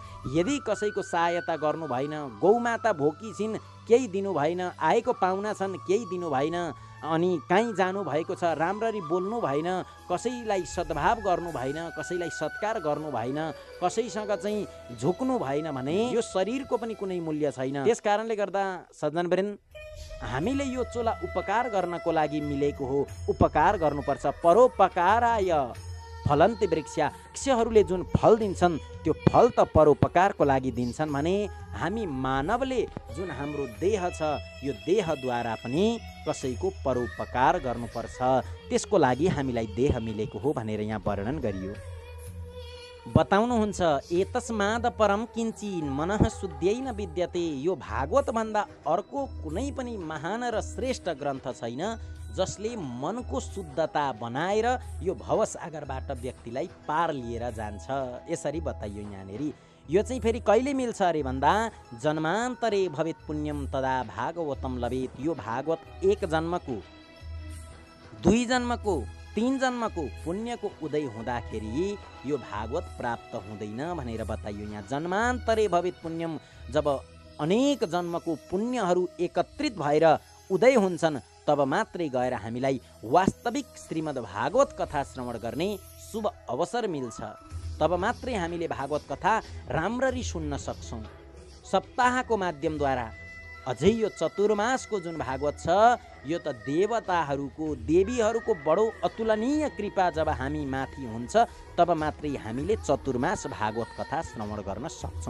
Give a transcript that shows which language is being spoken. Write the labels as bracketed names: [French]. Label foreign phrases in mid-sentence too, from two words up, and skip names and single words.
[Nepali] यदि कसैको सहायता गर्नु भएन, गौमाता भोकी छिन् केही दिनु भएन, आएको पाहुना छन् केही दिनु भएन, अनि कहीँ जानु भएको छ राम्ररी बोल्नु भएन, कसैलाई सद्भाव गर्नु भएन, कसैलाई सत्कार गर्नु भएन, कसैसँग चाहिँ झुक्नु भएन भने यो शरीरको पनि कुनै मूल्य छैन। त्यस कारणले गर्दा सज्जनवृन्द, हामीले यो चोला उपकार गर्नको लागि मिलेको हो। उपकार गर्नुपर्छ। [Sanskrit] परोपकाराय फलन्ति वृक्षा, [Nepali] वृक्षहरूले जुन फल दिन्छन् त्यो फल त परोपकारको लागि दिन्छन् भने हामी मानवले जुन हाम्रो देह छ यो देहद्वारा पनि कसैको परोपकार गर्नुपर्छ। त्यसको लागि हामीलाई देह मिलेको हो भनेर यहाँ वर्णन गरियो। [Sanskrit] बताउनुहुन्छ एतस्माद परम किञ्चिन मनः शुद्ध्यैन विद्यते। [Nepali] यो भागवत भन्दा अर्को कुनै पनि महान र श्रेष्ठ ग्रन्थ छैन जसले मनको शुद्धता बनाएर यो भवसागरबाट व्यक्तिलाई पार लिएर जान्छ। यसरी बताइयो यहाँनेरि। यो चाहिँ फेरि कहिले मिल्छ अरे भन्दा [Sanskrit] जन्मान्तरे भवेत् पुण्यम तदा भागवतम लभेत्। [Nepali] यो भागवत 1 जन्मको, 2 जन्मको, 3 जन्मको पुण्यको उदय हुँदाखेरि यो भागवत प्राप्त हुँदैन भनेर बताइयो यहाँ। [Sanskrit] जन्मान्तरे भवेत् पुण्यम, [Nepali] जब अनेक जन्मको पुण्यहरू एकत्रित भएर उदय हुन्छन् तब मात्रै गएर हामीलाई वास्तविक श्रीमद् भागवत कथा श्रवण गर्ने शुभ अवसर मिल्छ। तब मात्रै हामीले भागवत कथा राम्ररी सुन्न सक्छौँ। सप्ताहको माध्यमद्वारा अझै यो चतुर्मासको जुन भागवत छ यो त देवताहरूको, देवीहरूको बडो अतुलनीय कृपा जब हामी माथि हुन्छ तब मात्रै हामीले चतुर्मास भागवत कथा श्रवण गर्न सक्छौँ।